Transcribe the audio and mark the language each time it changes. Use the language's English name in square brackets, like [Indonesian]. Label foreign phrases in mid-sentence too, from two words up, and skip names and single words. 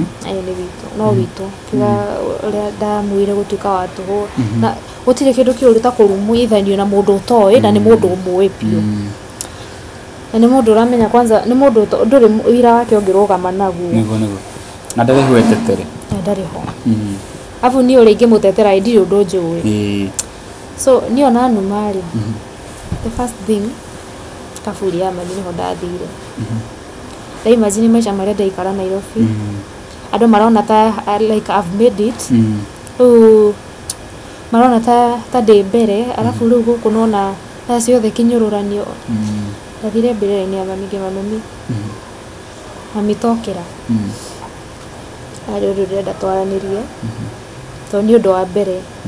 [Kikuyu] nĩ witũ no witũ kiuga ũrĩa ndamwĩre gũtuĩka wa tũhũ na gũtirĩ kĩndũ kĩũru ta kũrumũithanio na mũndũ ũtoĩ na nĩ mũndũ ũmũĩ biũ na nĩ mũndũ ũramenya kwanza nĩ mũndũ ndũrĩ wĩra wake ũngĩrũgama naguo na ndarĩ ho etetere ndarĩ ho abu niĩ ũrĩa ingĩmũtetera ndirĩ ũndũ njũĩ so niĩ ona numa rĩ [English] the first thing [Kikuyu] kaburi ya mami nĩho ndathire ndaimagine maica marĩa ndaikara Nairobi andũ marona ta [English] like I've made it [Kikuyu] marona ta ndĩ mbere arabu rĩu gũkũ nona thaa ciothe kĩnyũrũranio ndathire mbere-inĩ ya mami ngĩma mami tokĩra arĩ ũndũ ndĩrenda twaranĩrie tondũ nĩ ũndũ wa mbere